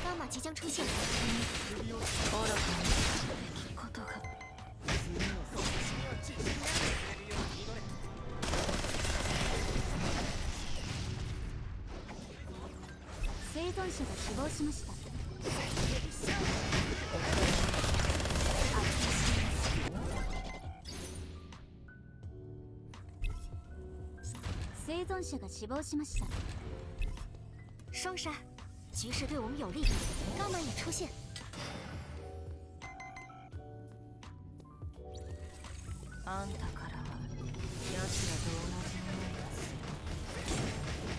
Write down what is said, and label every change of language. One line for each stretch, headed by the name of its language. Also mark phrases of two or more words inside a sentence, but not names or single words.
Chinese: 即将出现。
Japanese: 愚かな出来事が。生存者が死亡しました。生存者が死亡しました。
Chinese: 双杀，局势对我们有利，伽马也出现。
Japanese: あんたからは奴らと同じ思いがする。